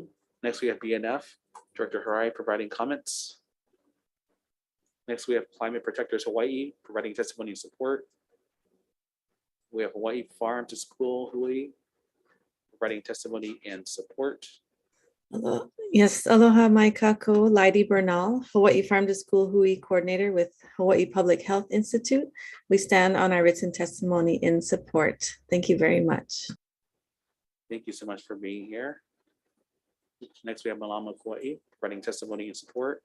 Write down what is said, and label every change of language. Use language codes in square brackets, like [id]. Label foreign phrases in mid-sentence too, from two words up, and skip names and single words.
[en] Next, we have BNF, Director Harai providing comments. Next, we have Climate Protectors Hawaii providing testimony and support. We have Hawaii Farm to School Hawaii providing testimony and support. Yes, [haw] aloha mai kako, [en] Lydie Bernal, Hawaii Farm to School Hui Coordinator with Hawaii Public Health Institute. We stand on our written testimony in support. Thank you very much. Thank you so much for being here. Next, we have Malama Kauai providing testimony and support.